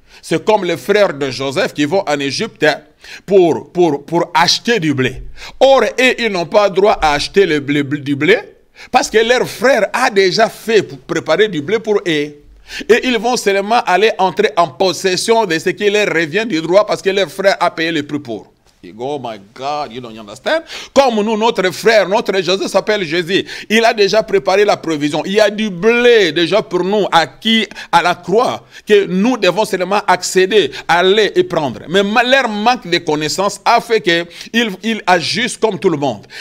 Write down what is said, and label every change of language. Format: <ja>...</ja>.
<fr>C'est comme les frères de Joseph qui vont en Égypte pour acheter du blé. Or, ils n'ont pas droit à acheter du blé parce que leur frère a déjà fait pour préparer du blé pour eux. Et ils vont seulement aller entrer en possession de ce qui leur revient du droit parce que leur frère a payé le prix pour.</fr> <en>You go, oh my God, you don't understand?</en> <fr>Comme nous, notre frère, notre Joseph s'appelle Jésus. Il a déjà préparé la provision. Il y a du blé déjà pour nous acquis à la croix que nous devons seulement accéder, aller et prendre. Mais leur manque de connaissances a fait qu'ils agissent comme tout le monde.</fr>